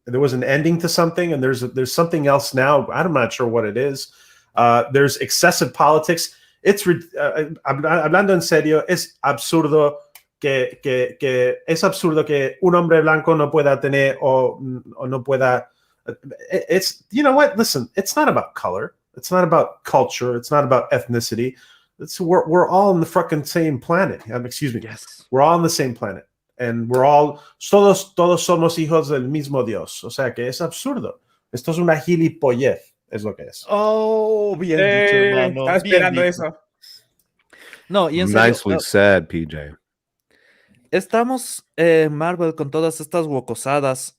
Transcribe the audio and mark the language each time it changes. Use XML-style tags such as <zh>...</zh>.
<en>There was an ending to something, and there's something else now. I'm not sure what it is. There's excessive politics.</en> <es>It's hablando en serio, es absurdo que es absurdo que un hombre blanco no pueda tener o no pueda.</es> <en>It's, you know what? Listen, it's not about color. It's not about culture. It's not about ethnicity. We're all on the fucking same planet. Excuse me. Yes. We're all on the same planet. And we're all,</en> <es>todos somos hijos del mismo Dios. O sea que es absurdo. Esto es una gilipollez, es lo que es. Oh, bien dicho, hermano. Estaba esperando eso. No, y en serio,</es> <en>Nicely said, PJ.</en> <es>estamos Marvel con todas estas wocosadas.</es>